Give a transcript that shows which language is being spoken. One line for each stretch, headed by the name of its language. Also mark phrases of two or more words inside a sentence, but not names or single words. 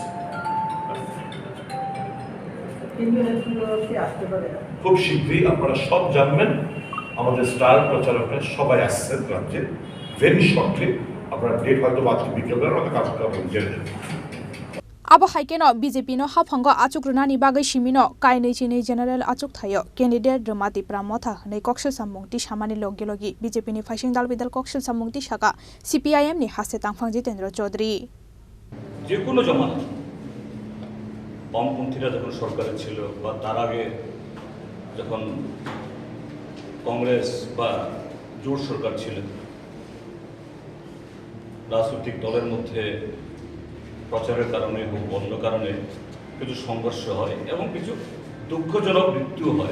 Bangla: খুব শীঘ্রই আপনারা সব জানবেন, আমাদের স্টার প্রচারকরা সবাই আসছেন রাজ্যে,
English: very shortly
Bangla: আপনারা ডেট হয়তো আজকে বিকেলবেলা হয়তো কাজ জেনে নেবেন.
Kok Borok: Abo haikeno BJP no haphango achuk runani bagai simino kainei chini general achuk thayo candidate Ramati Pramotha nei kokshil samungti samani logi BJP ni faising dal bidal kokshil samungti saka CPIM ni haste tangphang Jitendra Chaudhary
Bangla: যে কোনো জমানায় বামপন্থীরা যখন সরকারে ছিল বা তার আগে যখন কংগ্রেস বা জোট সরকার ছিল রাজনৈতিক দলের মধ্যে প্রচারের কারণে হোক অন্য কারণে কিছু সংঘর্ষ হয় এবং কিছু দুঃখজনক মৃত্যু হয়।